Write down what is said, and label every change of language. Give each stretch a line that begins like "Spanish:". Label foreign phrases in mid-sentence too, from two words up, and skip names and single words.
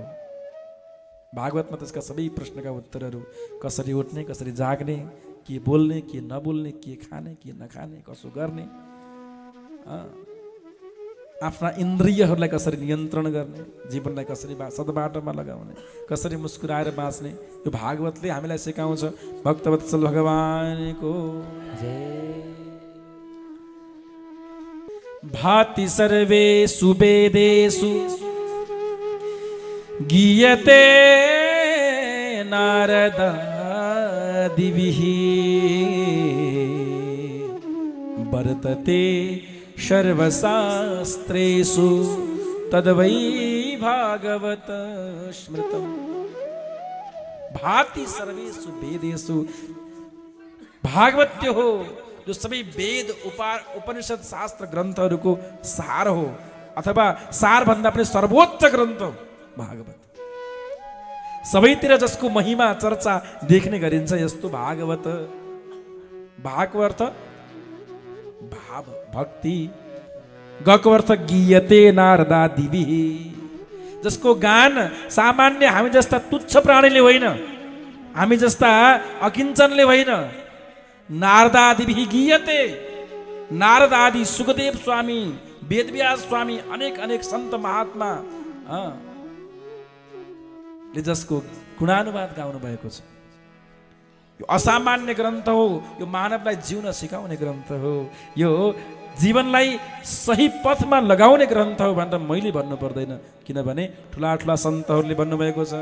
Nepali: भागवतमा त्यसका सबै प्रश्नका उत्तरहरू, कसरी उठ्ने, कसरी जाग्ने, के बोल्ने, के नबोल्ने, के खाने, के नखाने, कसो गर्ने, आफ्ना इन्द्रियहरूलाई कसरी नियन्त्रण गर्ने, जीवनलाई कसरी सद्बाटोमा लगाउने, कसरी मुस्कुराएर बाँच्ने, यो भागवतले हामीलाई सिकाउँछ। भक्तवत्सल भगवानको जय।
Sanskrit: भाति सर्वेषु वेदेषु गीयते नारदादिभिः, वर्तते सर्वशास्त्रेषु तद्वै भागवत स्मृतम्। भाति सर्वेषु वेदेषु,
Nepali: भागवत हो जो सबै वेद उपनिषद शास्त्र ग्रन्थहरूको सार हो, अथवा सारभन्दा पनि सर्वोच्च ग्रन्थ हो भागवत। सबैतिर जसको महिमा चर्चा देख्ने गरिन्छ यस्तो भागवत। भागको अर्थ भाव, भक्ति। गको अर्थ
Sanskrit: गीयते नारदादिभिः,
Nepali: जसको गान सामान्य हामी जस्ता तुच्छ प्राणीले होइन, हामी जस्ता अकिञ्चनले होइन,
Sanskrit: नारदादिभिः गीयते।
Nepali: नारद आदि, सुखदेव स्वामी, वेदव्यास स्वामी, अनेक सन्त महात्मा ले जसको गुणानुवाद गाउनु भएको छ। यो असामान्य ग्रन्थ हो, यो मानवलाई जिउन सिकाउने ग्रन्थ हो, यो जीवनलाई सही पथमा लगाउने ग्रन्थ हो भनेर मैले भन्नु पर्दैन, किनभने ठुला ठुला सन्तहरूले भन्नुभएको छ।